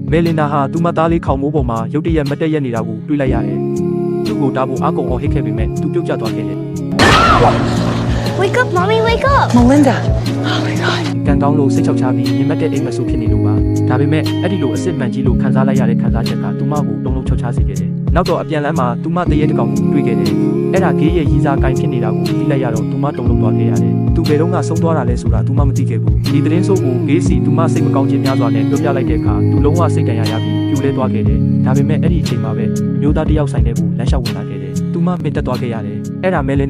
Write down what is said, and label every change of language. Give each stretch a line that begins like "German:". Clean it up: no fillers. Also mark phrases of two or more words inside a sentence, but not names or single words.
Burmese: မယ်လင်နာဟာသူ့မသားလေးခေါင်မိုးပေါ်မှာရုတ်တရက်မတက်ရက်နေတာကိုတွေးလိုက်ရတယ်သူ့ကိုတားဖို့အကောင်အောင်ဟစ်ခဲ့ပေမဲ့သူပြုတ်ကျသွားခဲ့တယ်
English: Wake up, mommy, wake up! Melinda. Oh my god.
Burmese: ကန်ကောင်းလို့စိတ်ချောက်ချပြီးမြင်မတဲ့အိမ်မဆိုးဖြစ်နေလို့ပါဒါပေမဲ့အဲ့ဒီလိုအစ်စ်မှန်ကြီးလို့ခံစားလိုက်ရတဲ့ခံစားချက်ကသူမကိုတုံလုံးချောက်ချစေခဲ့တယ်နောက်တော့အပြန်လမ်းမှာသူမတရေတကောင်ကိုတွေ့ခဲ့တယ်အဲ့ဒါဂေးရဲ့ရီစာကိုင်ဖြစ်နေတာကိုသိလိုက်ရတော့သူမတုံလုံးသွားခဲ့ရတယ်သူဘယ်တော့မှဆုံးသွားတာလဲဆိုတာသူမမ သိခဲ့ဘူးဒီသတင်းဆိုးကိုဂေးစီသူမစိတ်မကောင်းခြင်းများစွာနဲ့ပြောပြလိုက်တဲ့အခါသူလုံးဝစိတ်တန်ရာရပြီးပြိုလဲသွားခဲ့တယ်ဒါပေမဲ့အဲ့ဒီအချိန်မှာပဲမျိုးသားတစ်ယောက်ဆိုင်တဲ့ကိုလမ်းလျှောက်ဝင်လာခဲ့တယ်သူမမင်တက်သွားခဲ့ရတယ်အဲ့ဒါမယ်လင်နာ